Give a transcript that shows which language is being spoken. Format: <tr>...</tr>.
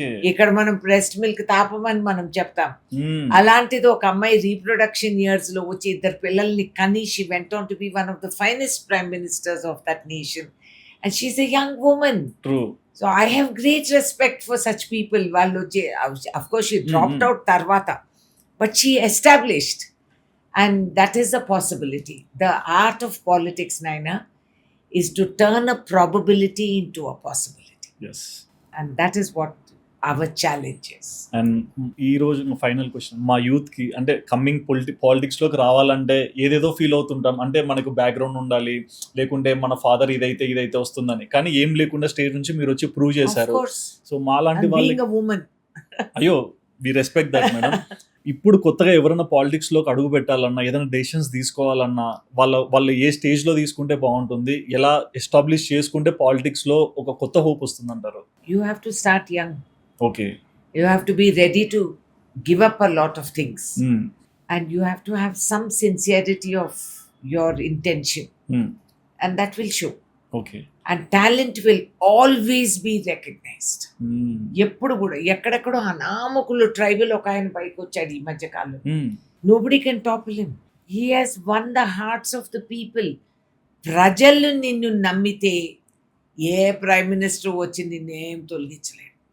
<te>ఇక్కడ మనం breast milk తాపమని మనం చెప్తాం. అలాంటిది ఒక అమ్మాయి రీప్రొడక్షన్ ఇయర్స్ లో వచ్చి 2 పిల్లల్ని కని,</te> <en>She went on to be one of the finest prime ministers of that nation and she is a young woman. So I have great respect for such people.</en> <te>వాళ్ళు వచ్చి,</te> <en>Of course she dropped out తర్వాత, but she established. And that is a possibility. The art of politics, Naina, is to turn a probability into a possibility. Yes. And that is what our challenge is.</en> <te>And ఈ రోజు final question, మా youth కి అంటే coming politics లోకి రావాలంటే ఏదేదో feel అవుతుంటాం. అంటే మనకు బ్యాక్గ్రౌండ్ ఉండాలి, లేకుంటే మన ఫాదర్ ఇదైతే వస్తుందని. కానీ ఏం లేకుండా స్టేజ్ నుంచి మీరు వచ్చి ప్రూవ్ చేశారు. సో మాలాంటి వాళ్ళు, అయ్యో</te> <en>We respect that madam.</en> <te>ఇప్పుడు కొత్తగా ఎవరైనా పాలిటిక్స్ లోకి అడుగు పెట్టాలన్నా, ఏదైనా డెసిషన్స్ తీసుకోవాలన్నా, వాళ్ళు ఏ స్టేజ్ లో తీసుకుంటే బాగుంటుంది, ఎలా ఎస్టాబ్లిష్ చేసుకుంటే పాలిటిక్స్ లో ఒక కొత్త హోప్ వస్తుంది అంటారు?</te> <en>You have to start young. Okay. You have to be ready to give up a lot of things. And you have to have some sincerity of your intention. And that will show. Okay. And talent will always be recognized.</en> <te>ఎప్పుడు కూడా ఎక్కడెక్కడో అనామకులు tribal ఒక ఆయన పైకి వచ్చాడు ఈ మధ్య కాలంలో.</te> <en>Nobody can topple him. He has won the hearts of the people.</en> <te>ప్రజలు నిన్ను నమ్మితే ఏ ప్రైమ్ మినిస్టర్ వచ్చి నిన్ను ఏం తొలగించలేడు.</te>